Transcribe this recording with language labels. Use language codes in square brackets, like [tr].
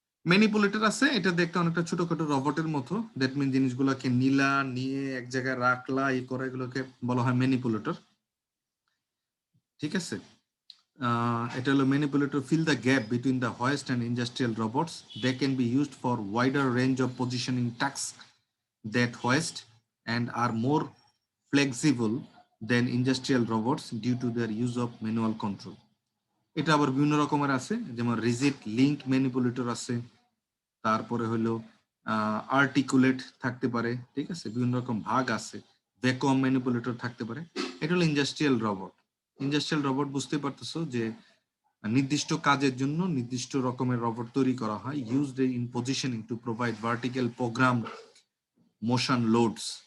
[bn] Manipulator আছে, এটা দেখতে অনেকটা ছোটখাটো রোবটের মতো। দ্যাট মিন জিনিসগুলোকে নিয়ে এক জায়গায় রাখলা, এই করা, এগুলোকে বলা হয় ম্যানিপুলেটর, ঠিক আছে। এটা হলো [en] Manipulator fill the gap between the hoist and industrial robots. They can be used for wider range of positioning tasks that hoist and are more flexible than industrial robots due to their use of manual control. [bn] এটা আবার বিভিন্ন রকমের আছে, যেমন rigid link manipulator আছে, তারপরে হলো articulate থাকতে পারে, ঠিক আছে, বিভিন্ন রকম ভাগ আছে, ভ্যাকুয়াম ম্যানিপুলেটর থাকতে পারে। এটা হলো ইন্ডাস্ট্রিয়াল রোবট। ইন্ডাস্ট্রিয়াল রোবট বুঝতে পারতেছো যে নির্দিষ্ট কাজের জন্য নির্দিষ্ট রকমের রোবট তৈরি করা হয়, [en] Used in positioning to provide vertical program motion loads.